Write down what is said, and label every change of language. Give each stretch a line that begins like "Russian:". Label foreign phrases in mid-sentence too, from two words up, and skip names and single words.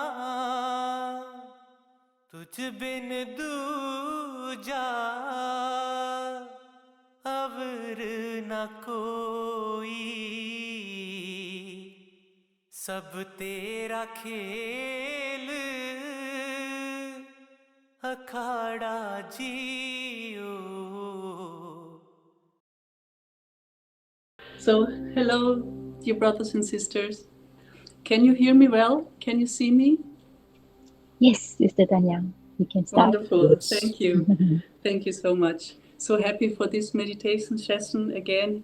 Punjabi: ਤੁਝ ਬਿਨ ਦੂਜਾ ਅਵਰ ਨ ਕੋਈ, ਸਭ ਤੇਰਾ ਖੇਲ ਅਖਾੜਾ ਜੀਓ।
English: So, hello, dear brothers and sisters. Can you hear me well? Can you see me? Yes, Sister Danyang, you can start. Wonderful. Yes. Thank you. Thank you so much. So happy for this meditation session again.